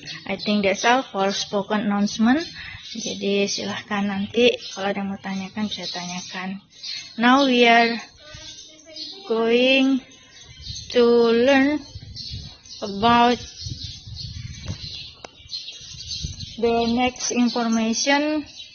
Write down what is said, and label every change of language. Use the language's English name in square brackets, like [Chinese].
[English] I think that's all for spoken announcement. [Indonesian] Jadi silahkan nanti kalau ada yang mau tanyakan bisa tanyakan. [English] Now we are going to learn about the next information.